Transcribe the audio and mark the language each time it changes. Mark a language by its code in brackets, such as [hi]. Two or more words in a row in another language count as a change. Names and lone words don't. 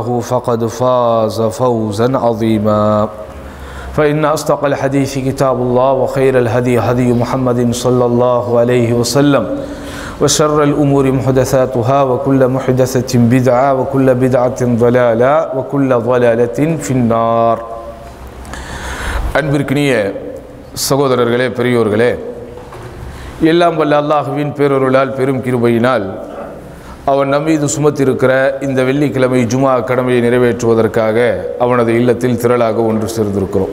[ar] فقد فاز فوزا عظيما فإن أصدق الحديث كتاب الله وخير الهدي هدي محمد صلى الله عليه وسلم وشر الأمور محدثاتها وكل محدثة بدعة وكل بدعة ضلالة وكل ضلالة في النار [ta] அன்பிற்கினிய சகோதரர்களே பெரியோர்களே எல்லாம் வல்ல அல்லாஹ்வின் பேரருளால் பெரும் கிருபையினால் அவன் நம்மீது சுமத்திருக்கிற இந்த வெள்ளிக்கிழமை ஜுமா கடமையை நிறைவேற்றுவதற்காக அவனது இல்லத்தில் திரளாக ஒன்று சேர்ந்திருக்கிறோம்.